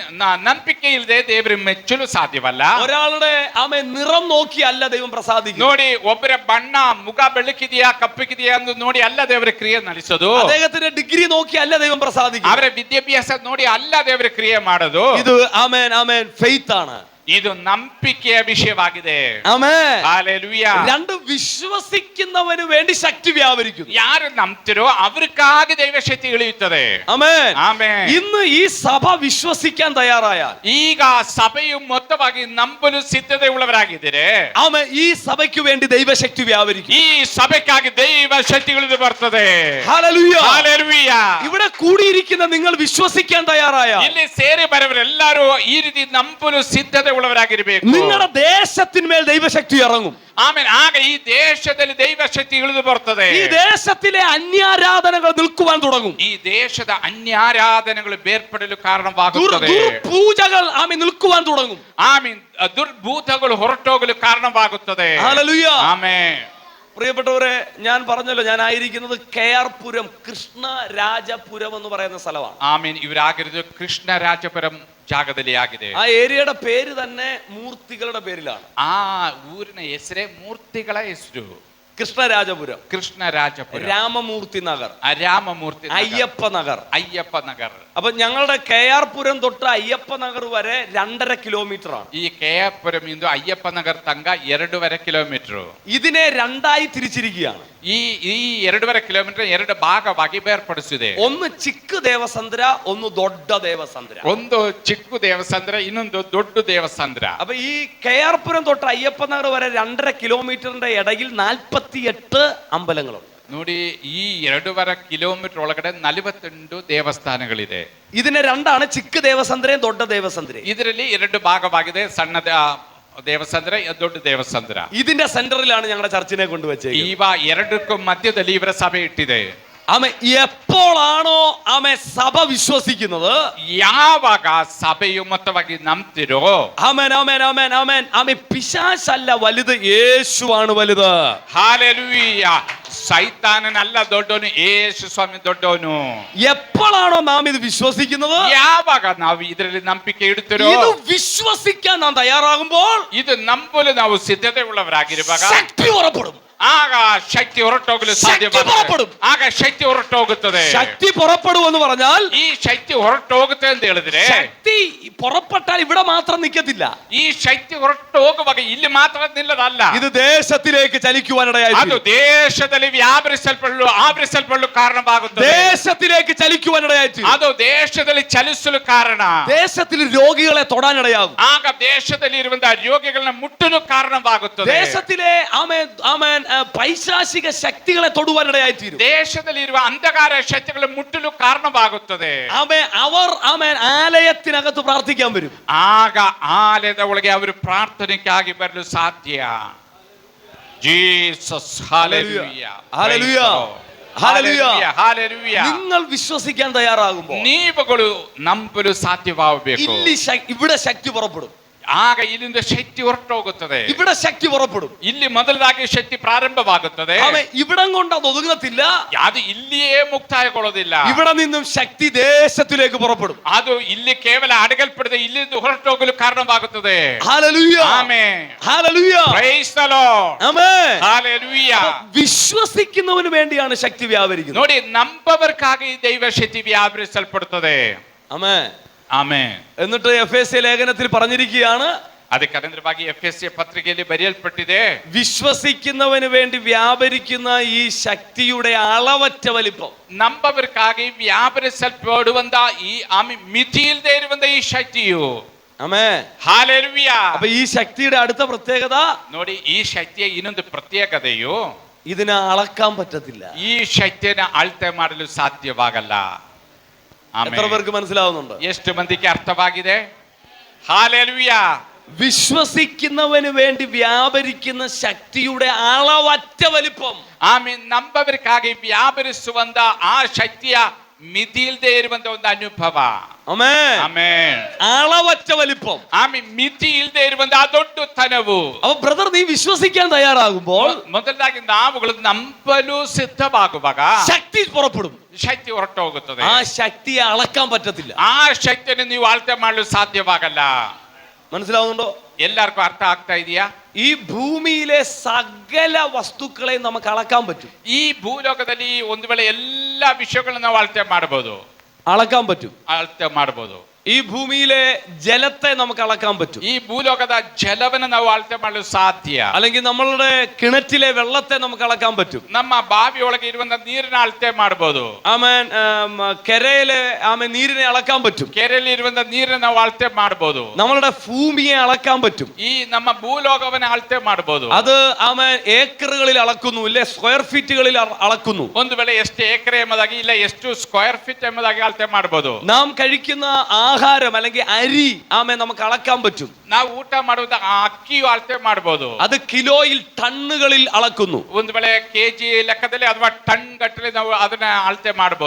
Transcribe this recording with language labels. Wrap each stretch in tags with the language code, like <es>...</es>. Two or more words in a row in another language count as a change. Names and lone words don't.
<kn>ನಂಬಿಕೆ ಇಲ್ಲದೆ ದೇವರನ್ನು ಮೆಚ್ಚಲು ಸಾಧ್ಯವಲ್ಲ.</kn> <ml>ഒരാളുടെ ആമേ നിറം നോക്കിയല്ല ദൈവം പ്രസാദിക്കുന്നത്.</ml> <kn>ನೋಡಿ, ಒಬ್ಬರ ಬಣ್ಣ ಮುಖ ಬೆಳಕಿದೆಯಾ ಕಪ್ಪಗಿದೆಯಾ ಎಂದು ನೋಡಿ ಅಲ್ಲ ದೇವರ ಕ್ರಿಯೆ ನಡೆಸೋದು.</kn> <ml>അദ്ദേഹത്തിന്റെ ഡിഗ്രി നോക്കിയല്ല ദൈവം പ്രസാദിക്കുന്നത്.</ml> <kn>ಅವರ ವಿದ್ಯಾಭ್ಯಾಸ ನೋಡಿ ಅಲ್ಲ ದೇವರ ಕ್ರಿಯೆ ಮಾಡೋದು.</kn> <ml>ഇത് ആമേൻ ആമേൻ ഫെയ്ത്ത് ആണ്.</ml> <kn>ಇದು ನಂಬಿಕೆಯ ವಿಷಯವಾಗಿದೆ.</kn> <ml>ആമേൻ. ഹല്ലേലൂയ. രണ്ട് വിശ്വസിക്കുന്നവന് വേണ്ടി ശക്തി വ്യാപരിക്കുന്നു.</ml> <kn>ಯಾರು ನಂಬ್ತಿರೋ ಅവർಕಾಗಿ ದೈವಶಕ್ತಿ ಇಳಿಯುತ್ತದೆ.</kn> <ml>ആമേൻ.</ml> <kn>ಆಮೆನ್.</kn> <ml>ഇന്ന് ഈ സഭ വിശ്വസിക്കാൻ തയ്യാറായാൽ,</ml> <kn>ಈಗ ಸಭೆಯು ಮೊತ್ತವಾಗಿ ನಂಬಲು ಸಿದ್ಧತೆ ಉಳ್ಳವರಾಗಿದ್ದಾರೆ.</kn> <ml>ആമേൻ, ഈ സഭയ്ക്ക് വേണ്ടി ദൈവശക്തി വ്യാപരിക്കും.</ml> <kn>ಈ ಸಭೆಗಾಗಿ ದೈವ ಶಕ್ತಿಗಳು ಬರ್ತದೆ.</kn> <ml>ഹല്ലേലൂയ.</ml> <kn>ಹಲ್ಲೆಲೂಯ.</kn> <ml>ഇവിടെ കൂടിയിരിക്കുന്ന നിങ്ങൾ വിശ്വസിക്കാൻ തയ്യാറായാൽ,</ml> <kn>ಇಲ್ಲಿ ಸೇರಿ ಬರುವವರೆಲ್ಲರೂ ಈ ರೀತಿ ನಂಬಲು ಸಿದ್ಧತೆ ಉಳ್ಳವರಾಗಿರಬೇಕು.</kn> <ml>നിങ്ങളുടെ ദേശത്തിന്മേൽ ദൈവശക്തി ഇറങ്ങും.</ml> <kn>ಆಮೇಲೆ ಆಗ ಈ ದೇಶದಲ್ಲಿ ದೈವ ಶಕ್ತಿ ಇಳಿದು ಬರ್ತದೆ.</kn> <ml>ഈ ദേശത്തിലെ അന്യാരാധനകൾ നിൽക്കുവാൻ തുടങ്ങും.</ml> <kn>ಈ ದೇಶದ ಅನ್ಯಾರಾಧನೆಗಳು ಬೇರ್ಪಡಲು ಕಾರಣವಾಗುತ್ತದೆ.</kn> <ml>പൂജകൾ ആമേൻ നിൽക്കുവാൻ തുടങ്ങും.</ml> <kn>ಆಮೀನ್. ದುರ್ಭೂತಗಳು ಹೊರಟೋಗಲು ಕಾರಣವಾಗುತ್ತದೆ.</kn> <ml>ഹല്ലേലൂയ.</ml> <kn>ಆಮೆನ್.</kn> <ml>പ്രിയപ്പെട്ടവരെ, ഞാൻ പറഞ്ഞല്ലോ, ഞാൻ ആയിരിക്കുന്നത് KR പുരം, കൃഷ്ണരാജപുരം എന്ന് പറയുന്ന സ്ഥലമാണ്.</ml> <kn>ಆಮೀನ್. ಇವರಾಗಿರೋದು ಕೃಷ್ಣರಾಜಪುರಂ ಜಾಗದಲ್ಲಿ ಆಗಿದೆ.</kn> <ml>ആ ഏരിയയുടെ പേര് തന്നെ മൂർത്തികളുടെ പേരിലാണ്.</ml> <kn>ಆ ಊರಿನ ಹೆಸರೇ ಮೂರ್ತಿಗಳ ಹೆಸರು.</kn> <ml>കൃഷ്ണരാജപുരം, കൃഷ്ണരാജപുരം, രാമമൂർത്തി നഗർ, രാമമൂർತಿ, അയ്യപ്പ നഗർ. അയ്യപ്പ നഗർ. അപ്പൊ ഞങ്ങളുടെ KR പുരം തൊട്ട് അയ്യപ്പ നഗർ വരെ 2.5 കിലോമീറ്റർ ആണ്.</ml> <kn>ಈ KR പുരം ಇಂದು ಅಯ್ಯಪ್ಪ ನಗರ ತನಕ 2.5 ಕಿಲೋಮೀಟರ್.</kn> <ml>ഇതിനെ രണ്ടായി തിരിച്ചിരിക്കുകയാണ്.</ml> <kn>ಈ 2.5 ಕಿಲೋಮೀಟರ್ 2 ಭಾಗವಾಗಿ ಬೇರ್ಪಡಿಸಿದೆ.</kn> <ml>ഒന്ന് ചിക്ക് ദേവസന്ദ്ര, ഒന്ന് ദൊഡ്ഡ ദേവസന്ദ്ര.</ml> <kn>ಒಂದು ಚಿಕ್ಕ ದೇವಸಂದ್ರ, ಇನ್ನೊಂದು ದೊಡ್ಡ ದೇವಸಂದ್ರ.</kn> <ml>അപ്പൊ ഈ KR പുരം തൊട്ട് അയ്യപ്പ നഗർ വരെ 2.5 കിലോമീറ്ററിന്റെ ഇടയിൽ 48 അമ്പലങ്ങളുണ്ട്.</ml> <kn>ನೋಡಿ, ಈ 2.5 ಕಿಲೋಮೀಟರ್ ಒಳಗಡೆ 48 ದೇವಸ್ಥಾನಗಳಿದೆ.</kn> <ml>ഇതിനെ രണ്ടാണ്, ചിക്ക് ദേവസന്ദ്രയും ദൊഡ്ഡ ദേവസന്ദ്രയും.</ml> <kn>ಇದರಲ್ಲಿ 2 ಭಾಗವಾಗಿದೆ, ಸಣ್ಣ ದೇವಸಂದ್ರ, ದೊಡ್ಡ ದೇವಸಂದ್ರ.</kn> <ml>ഇതിന്റെ സെന്ററിലാണ് ഞങ്ങളുടെ ചർച്ചിനെ കൊണ്ടുവച്ചത്.</ml> <kn>ಇವ ಎರಡಕ್ಕೂ ಮಧ್ಯದಲ್ಲಿ ಇವರ ಸಭೆ ಇಟ್ಟಿದೆ.</kn> <ml>ആമേ എപ്പോഴാണോ ആമേ സഭ വിശ്വസിക്കുന്നത്,</ml> <kn>ಯಾವಾಗ ಸಭೆಯು ಮೊತ್ತವಾಗಿ ನಂಬ್ತಿರೋ,</kn> <ml>ആമേൻ ആമേൻ ആമേൻ ആമേൻ ആമേ പിശാചല്ല വലുത്, യേശുവാണ് വലുത്.</ml> <kn>ಹಾಲೆಲೂಯ. ಸೈತಾನನಲ್ಲ ದೊಡ್ಡವನು, ಯೇಸು ಸ್ವಾಮಿ ದೊಡ್ಡವನು.</kn> <ml>എപ്പോഴാണോ നാം ഇത് വിശ്വസിക്കുന്നത്,</ml> <kn>ಯಾವಾಗ ನಾವು ಇದರಲ್ಲಿ ನಂಬಿಕೆ ಇಡುತ್ತಿರೋ,</kn> <ml>ഇത് വിശ്വസിക്കാൻ നാം തയ്യാറാകുമ്പോൾ</ml> <kn>ಇದು ನಂಬಲು ನಾವು ಸಿದ್ಧತೆ ಉಳ್ಳವರಾಗಿರುವಾಗ</kn> <ml>ശക്തി പുറപ്പെടും.</ml> <kn>ಆಗ ಶಕ್ತಿ ಹೊರಟೋಗಲು ಸಾಧ್ಯವಾಗುತ್ತದೆ. ಆಗ ಶಕ್ತಿ ಹೊರಟೋಗುತ್ತದೆ.</kn> <ml>ശക്തി പുറപ്പെടും എന്ന് പറഞ്ഞാൽ,</ml> <kn>ಈ ಶಕ್ತಿ ಹೊರಟೋಗುತ್ತೆ ಅಂತ ಹೇಳಿದ್ರೆ,</kn> <ml>ശക്തി പുറപ്പെട്ടാൽ ഇവിടെ മാത്രം നിൽക്കത്തില്ല.</ml> <kn>ಈ ಶಕ್ತಿ ಹೊರಟು ಹೋಗುವಾಗ ಇಲ್ಲಿ ಮಾತ್ರ ನಿಲ್ಲದಲ್ಲ,</kn> <ml>ഇത് ദേശത്തിലേക്ക് ചലിക്കുവാനിടയായി.</ml> <kn>ಅದು ದೇಶದಲ್ಲಿ ಆವರಿಸಲ್ಪಡಲು ಕಾರಣವಾಗುತ್ತದೆ.</kn> <ml>ദേശത്തിലേക്ക് ചലിക്കുവാനിടയായി.</ml> <kn>ಅದು ದೇಶದಲ್ಲಿ ಚಲಿಸಲು ಕಾರಣ.</kn> <ml>ദേശത്തിൽ രോഗികളെ തൊടാനിടയാകും.</ml> <kn>ಆಗ ದೇಶದಲ್ಲಿ ಇರುವಂತಹ ರೋಗಿಗಳನ್ನ ಮುಟ್ಟಲು ಕಾರಣವಾಗುತ್ತದೆ.</kn> <ml>ദേശത്തിലെ ആമേൻ ആമേൻ പൈശാചിക ശക്തികളെ തൊടുവാനിടയായി തീരും.</ml> <kn>ದೇಶದಲ್ಲಿ ಇರುವ ಅಂಧಕಾರ ಶಕ್ತಿಗಳು ಮುಟ್ಟಲು ಕಾರಣವಾಗುತ್ತದೆ.</kn> <ml>ആമേൻ അവർ ആമേൻ ആലയത്തിനകത്ത് പ്രാർത്ഥിക്കാൻ വരും.</ml> <kn>ಆಗ ಆಲಯದ ಒಳಗೆ ಅವರು ಪ್ರಾರ್ಥನೆಗಾಗಿ ಬರಲು ಸಾಧ್ಯ. ಜೀಸಸ್. ಹಲ್ಲೆಲೂಯ.</kn> <ml>ഹല്ലേലൂയ. ഹല്ലേലൂയ. ഹല്ലേലൂയ. നിങ്ങൾ വിശ്വസിക്കാൻ തയ്യാറാകുമ്പോൾ</ml> <kn>ನೀವುಗಳು ನಂಬಲು ಸಾಧ್ಯವಾಗಬೇಕು.</kn> <ml>ഇവിടെ ശക്തി പുറപ്പെടും.</ml> <kn>ಆಗ ಇಲ್ಲಿಂದ ಶಕ್ತಿ ಹೊರಟೋಗುತ್ತದೆ.</kn> <ml>ഇവിടെ ശക്തി പുറപ്പെടും.</ml> <kn>ಇಲ್ಲಿ ಮೊದಲಾಗಿ ಶಕ್ತಿ ಪ್ರಾರಂಭವಾಗುತ್ತದೆ.</kn> <ml>ഇവിടം കൊണ്ട് അത് ഒതുങ്ങത്തില്ല.</ml> <kn>ಅದು ಇಲ್ಲಿಯೇ ಮುಕ್ತಾಯಗೊಳ್ಳೋದಿಲ್ಲ.</kn> <ml>ഇവിടെ നിന്നും ശക്തി ദേശത്തിലേക്ക് പുറപ്പെടും.</ml> <kn>ಅದು ಇಲ್ಲಿ ಕೇವಲ ಅಡಗಲ್ಪಡದೆ ಇಲ್ಲಿಂದ ಹೊರಟೋಗಲು ಕಾರಣವಾಗುತ್ತದೆ.</kn> <ml>ഹല്ലേലൂയ.</ml> <kn>ಆಮೆನ್.</kn> <ml>ഹല്ലേലൂയ.</ml> <en>Praise the Lord.</en> <ml>ആമേൻ. ഹല്ലേലൂയ. വിശ്വസിക്കുന്നവന് വേണ്ടിയാണ് ശക്തി വ്യാപരിക്കുന്നത്.</ml> <kn>ನೋಡಿ, ನಂಬವರಿಗಾಗಿ ದೈವ ಶಕ್ತಿ ವ್ಯಾಪರಿಸಲ್ಪಡುತ್ತದೆ.</kn> <ml>ആമേൻ.</ml> <kn>ಆಮೆನ್.</kn> <ml>എന്നിട്ട് എഫേസ്യ ലേഖനത്തിൽ പറഞ്ഞിരിക്കുകയാണ്,</ml> <kn>ಅದಕ್ಕೆ ಅದರಿಂದವಾಗಿ ಎಫೆಸ್ಯ ಪತ್ರಿಕೆಯಲ್ಲಿ ಬರೆಯಲ್ಪಟ್ಟಿದೆ,</kn> <ml>വിശ്വസിക്കുന്നവന് വേണ്ടി വ്യാപരിക്കുന്ന ഈ ശക്തിയുടെ അളവറ്റ വലിപ്പം.</ml> <kn>ನಂಬವರಿಗಾಗಿ ವ್ಯಾಪರಿಸಲ್ಪಡುವಂತ ಈ ಮಿತಿಯಿಲ್ಲದೆ ಇರುವಂತ ಈ ಶಕ್ತಿಯು.</kn> <ml>ആമേൻ.</ml> <kn>ಹಾಲೆಲೂಯ.</kn> <ml>അപ്പൊ ഈ ശക്തിയുടെ അടുത്ത പ്രത്യേകത,</ml> <kn>ನೋಡಿ, ಈ ಶಕ್ತಿಯ ಇನ್ನೊಂದು ಪ್ರತ್ಯೇಕತೆಯು,</kn> <ml>ഇതിനെ ಅಳക്കാൻ പറ്റത്തില്ല.</ml> <kn>ಈ ಶಕ್ತಿಯನ್ನು ಅಳತೆ ಮಾಡಲು ಸಾಧ್ಯವಾಗಲ್ಲ.</kn> <ml>എത്ര പേർക്ക് മനസ്സിലാവുന്നുണ്ട്?</ml> <kn>ಎಷ್ಟು ಮಂದಿಗೆ ಅರ್ಥವಾಗಿದೆ? ಹಾಲೆಲೂಯಾ.</kn> <ml>വിശ്വസിക്കുന്നവന് വേണ്ടി വ്യാപരിക്കുന്ന ശക്തിയുടെ അളവറ്റ വലിപ്പം.</ml> <kn>ಆಮೀನ್. ನಂಬುವವರಿಗಾಗಿ ವ್ಯಾಪರಿಸುವಂತ ಆ ಶಕ್ತಿಯ ಮಿತಿಯಿಲ್ಲದೆ ಇರುವಂತ ಒಂದು ಅನುಭವ. ಆಮೆನ್ ಆಮೆನ್.</kn> <ml>അളവറ്റ വലിപ്പം.</ml> <kn>ಆಮೀನ್. ಮಿತಿಯಿಲ್ಲದೆ ಇರುವಂತ ಆ ದೊಡ್ಡತನವು.</kn> <ml>അപ്പൊ ബ്രദർ, നീ വിശ്വസിക്കാൻ തയ്യാറാകുമ്പോൾ</ml> <kn>ಮೊದಲಾಗಿ ನಾವುಗಳು ನಂಬಲು ಸಿದ್ಧವಾಗುವಾಗ</kn> <ml>ശക്തി പുറപ്പെടും.</ml> <kn>ಶಕ್ತಿ ಹೊರಟು ಹೋಗುತ್ತದೆ.</kn> <ml>ആ ശക്തിയെ അളക്കാൻ പറ്റത്തില്ല.</ml> <kn>ಆ ಶಕ್ತಿಯನ್ನು ನೀವು ಅಳತೆ ಮಾಡಲು ಸಾಧ್ಯವಾಗಲ್ಲ.</kn> <ml>മനസ്സിലാവുന്നുണ്ടോ?</ml> <kn>ಎಲ್ಲರಿಗೂ ಅರ್ಥ ಆಗ್ತಾ ಇದೆಯಾ?</kn> <ml>ഈ ഭൂമിയിലെ സകല വസ്തുക്കളെയും നമുക്ക് അളക്കാൻ പറ്റും.</ml> <kn>ಈ ಭೂಲೋಕದಲ್ಲಿ ಒಂದು ವೇಳೆ ಎಲ್ಲಾ ವಿಷಯಗಳನ್ನು ನಾವು ಅಳತೆ ಮಾಡಬಹುದು.</kn> <ml>അളക്കാൻ പറ്റും.</ml> <kn>ಅಳತೆ ಮಾಡಬಹುದು.</kn> <ml>ഈ ഭൂമിയിലെ ജലത്തെ നമുക്ക് അളക്കാൻ പറ്റും.</ml> <kn>ಈ ಭೂಲೋಕದ ಜಲವನ್ನು ನಾವು ಅಳತೆ ಮಾಡಲು ಸಾಧ್ಯ.</kn> <ml>അല്ലെങ്കിൽ നമ്മളുടെ കിണറ്റിലെ വെള്ളത്തെ നമുക്ക് അളക്കാൻ പറ്റും.</ml> <kn>ನಮ್ಮ ಬಾವಿಯೊಳಗೆ ಇರುವಂತ ನೀರಿನ ಅಳತೆ ಮಾಡಬಹುದು.</kn> <ml>ആമേൻ. കരയിലെ ആമേൻ നീരിനെ അളക്കാൻ പറ്റും.</ml> <kn>ಕೆರೆಯಲ್ಲಿ ಇರುವಂತ ನೀರನ್ನು ನಾವು ಅಳತೆ ಮಾಡಬಹುದು.</kn> <ml>നമ്മളുടെ ഭൂമിയെ അളക്കാൻ പറ്റും.</ml> <kn>ಈ ನಮ್ಮ ಭೂಲೋಕವನ್ನು ಅಳತೆ ಮಾಡಬಹುದು.</kn> <ml>അത് ആമേൻ ഏക്കറുകളിൽ അളക്കുന്നു, ഇല്ലേ സ്ക്വയർ ഫീറ്റുകളിൽ അളക്കുന്നു.</ml> <kn>ಒಂದು ವೇಳೆ ಎಷ್ಟು ಎಕರೆ ಎಂಬುದಾಗಿ ಇಲ್ಲ ಎಷ್ಟು</kn> <en>square feet</en> <kn>ಎಂಬುದಾಗಿ ಅಳತೆ ಮಾಡಬಹುದು.</kn> <ml>നാം കഴിക്കുന്ന ആഹാരം അല്ലെങ്കിൽ അരി ആമേൻ നമുക്ക് അളക്കാൻ പറ്റും.</ml> <kn>ನಾವು ಊಟ ಮಾಡುವಂತ ಅಕ್ಕಿಯು ಅಳತೆ ಮಾಡಬಹುದು.</kn> <ml>അത് കിലോയിൽ ടണ്ണുകളിൽ അളക്കുന്നു.</ml> <kn>ಒಂದು ವೇಳೆ ಕೆಜಿ ಲೆಕ್ಕದಲ್ಲಿ ಅಥವಾ ಟನ್ ಗಟ್ಟಲೆ ನಾವು ಅದನ್ನ ಅಳತೆ ಮಾಡಬಹುದು.</kn>